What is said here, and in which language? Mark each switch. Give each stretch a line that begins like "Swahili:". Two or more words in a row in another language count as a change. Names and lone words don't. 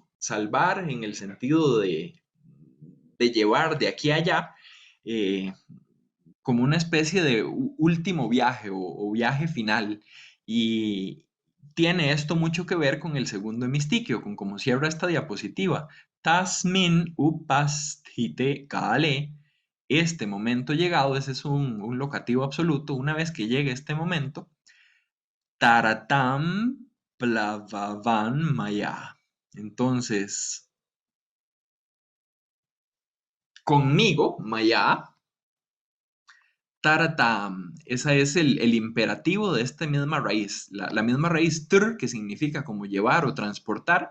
Spanish: Salvar en el sentido de llevar de aquí a allá, eh, como una especie de último viaje o viaje final. Y tiene esto mucho que ver con el segundo hemistiquio, con cómo cierra esta diapositiva.
Sanskrit: Tasmin upasthite kale.
Spanish: Este momento llegado, ese es un locativo absoluto. Una vez que llegue este momento,
Sanskrit: Taratam plavavan maya.
Spanish: Entonces, conmigo, maya, taratam. Ese es el imperativo de esta misma raíz. La misma raíz tr, que significa como llevar o transportar.